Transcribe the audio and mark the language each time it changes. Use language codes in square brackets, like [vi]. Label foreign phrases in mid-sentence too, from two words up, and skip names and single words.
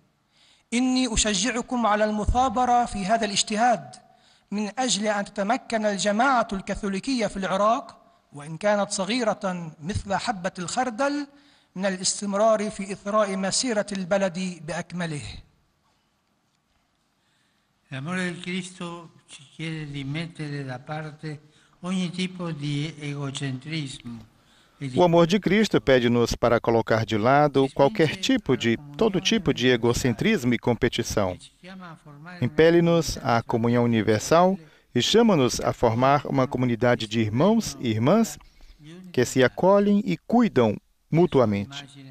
[ar] إني أشجعكم على المثابرة في هذا الاجتهاد من أجل أن تتمكن الجماعة الكاثوليكية في العراق، وإن كانت صغيرة مثل حبة الخردل، من الاستمرار في إثراء مسيرة البلد بأكمله. [it] L'amore del Cristo ci chiede di mettere da parte ogni tipo di egocentrismo. [pt] O amor de Cristo pede-nos para colocar de lado todo tipo de egocentrismo e competição. Impele-nos à comunhão universal e chama-nos a formar uma comunidade de irmãos e irmãs que se acolhem e cuidam mutuamente.